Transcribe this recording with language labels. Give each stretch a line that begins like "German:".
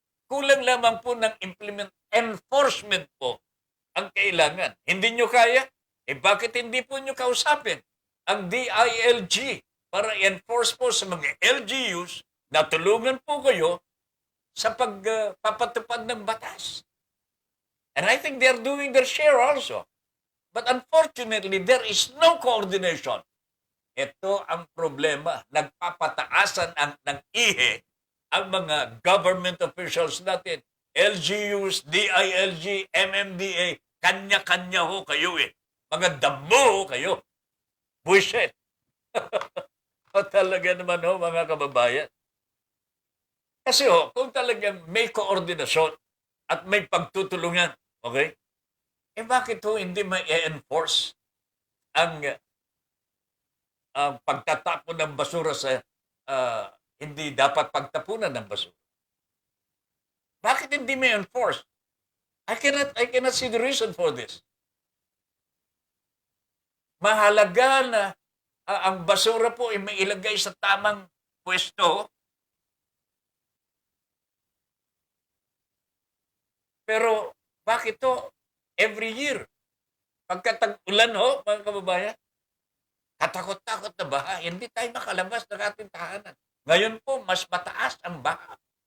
Filipino: Kulang lamang po ng enforcement po ang kailangan. Hindi nyo kaya? Bakit hindi po nyo kausapin ang DILG para enforce po sa mga LGUs na tulungan po kayo sa pagpapatupad ng batas?
English: And I think they're doing their share also. But unfortunately, there is no coordination.
Filipino: Ito ang problema. Nagpapataasan ng ihe ang mga government officials natin. LGUs, DILG, MMDA, kanya-kanya ho kayo eh. Mga damo ho kayo. Bullshit. O talaga naman ho, mga kababayan. Kasi ho, kung talagang may koordinasyon at may pagtutulungan, okay? Bakit ho hindi ma-enforce ang pagtatapon ng basura sa hindi dapat pagtapunan ng basura? Bakit hindi ma-enforce?
English: I cannot see the reason for this.
Filipino: Mahalaga na ang basura po ay mailagay sa tamang pwesto. Pero bakit to
English: every year?
Filipino: Pagkatag-ulan ho, mga kababayan, katakot-takot na baha, hindi tayo makalabas ng ating tahanan. Ngayon po, mas mataas ang baha.